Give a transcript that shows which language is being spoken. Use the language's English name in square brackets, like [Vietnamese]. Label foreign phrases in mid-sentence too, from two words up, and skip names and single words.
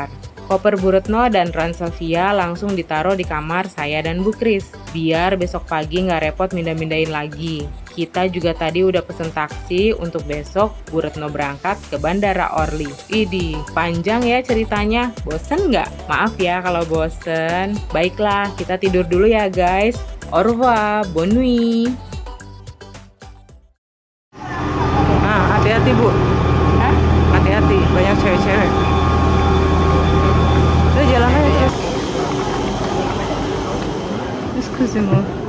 [Indonesian] Koper Bu Retno dan ransel Via langsung ditaruh di kamar saya dan Bu Kris, biar besok pagi nggak repot mindah-mindahin lagi. Kita juga tadi udah pesen taksi untuk besok Bu Retno berangkat ke Bandara Orly. Idih, panjang ya ceritanya. Bosen nggak? Maaf ya kalau bosen. Baiklah, kita tidur dulu ya guys. [French] Au revoir, bonne nuit. [Indonesian] Hati-hati Bu. Hati-hati, banyak cewek-cewek. Udah jalan aja terus. [French] Excuse-moi.